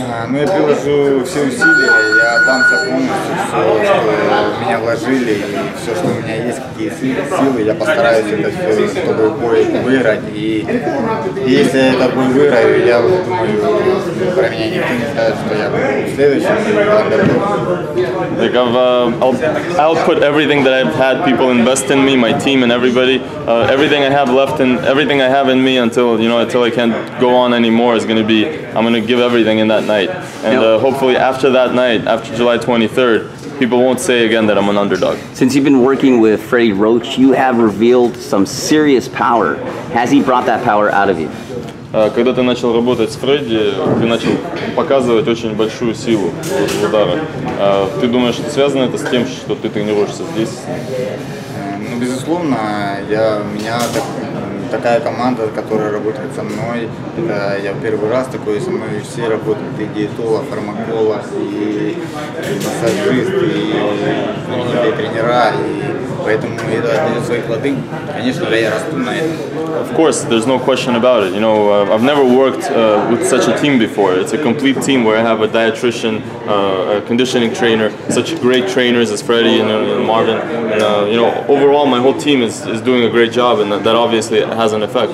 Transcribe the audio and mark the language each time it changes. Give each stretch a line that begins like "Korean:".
Russian: Ну, я приложу все усилия, я отдамся полностью, все, что в меня вложили, и все, что у меня есть, какие силы, я постараюсь это все, чтобы бой выиграть. И если я этот бой выиграю, я думаю, про меня никто не скажет, что я буду следующим underdog.
English: Like I'll put everything that I've had people invest in me, my team and everybody, everything I have left and everything I have in me until I can't go on anymore is going to be, I'm going to give everything in that night. And hopefully after that night, after July 23rd, people won't say again that I'm an underdog. Since you've been working with Freddie Roach, you have revealed some serious power. Has he brought that power out of you?
Russian: Когда ты начал работать с Фредди, ты начал показывать очень большую силу в ударах. Ты думаешь, что связано это с тем, что ты тренируешься здесь? Ну, безусловно, у меня такая команда, которая работает со мной. Это я первый раз такой, со мной все работают, и диетолог, фармаколог, и массажист, и тренера, и поэтому это дает свои плоды. Конечно же, я расту на этом.
English: Of course, there's no question about it. You know, I've never worked with such a team before. It's a complete team where I have a dietitian, a conditioning trainer, such great trainers as Freddie and Marvin. And, you know, overall, my whole team is doing a great job, and that obviously has an effect.